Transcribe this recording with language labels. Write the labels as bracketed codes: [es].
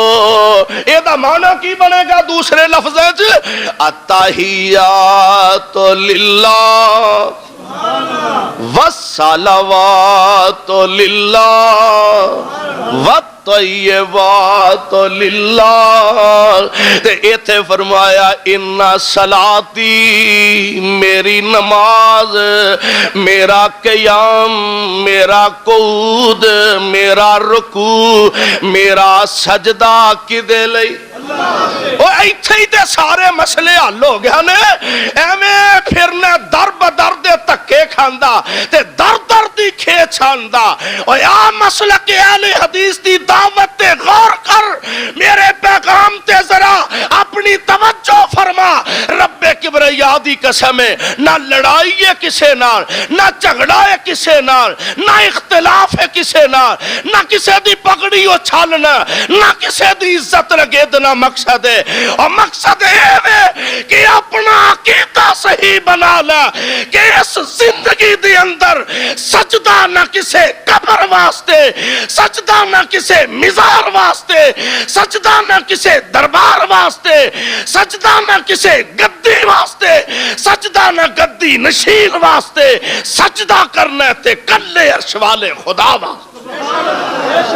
[pa] اے دا معنی کی بنے گا دوسرے لفظیں چ, [ar] التحیات للہ والصلوات للہ والطیبات للہ. [pa] تے ایتھے فرمایا ان صلاتی میری نماز, میرا قیام, میرا قعود, میرا رکوع, میرا سجدہ کدے لئی. او ایتھے ہی تے سارے مسئلے حل ہو گیا نے. ایویں پھرنا در بدر دے تکے کھاندا تے در در دی کھیچ آندا. او یا مسلک اہل حدیث دی دعوت تے غور کر, میرے پیغام تے ذرا اپنی توجہ فرما. رب کبریا دی قسم ہے, نہ لڑائی ہے کسے نال, نہ جھگڑا ہے کسے نال, نہ اختلاف ہے کسے نال, نہ کسے دی پگڑی اچھالنا, نہ کسے دی عزت لگیدنا مقصد ہے. اور مقصد ہے کہ اپنا عقیدہ صحیح بنا لے کہ اس زندگی دی اندر سجدہ نہ کسے قبر واسطے, سجدہ نہ کسے مزار واسطے, سجدہ نہ کسے دربار واسطے, سجدہ نہ کسے گدی واسطے, سجدہ نہ گدی نشین واسطے, سجدہ کرنا تے کلے عرش والے خدا واسطے.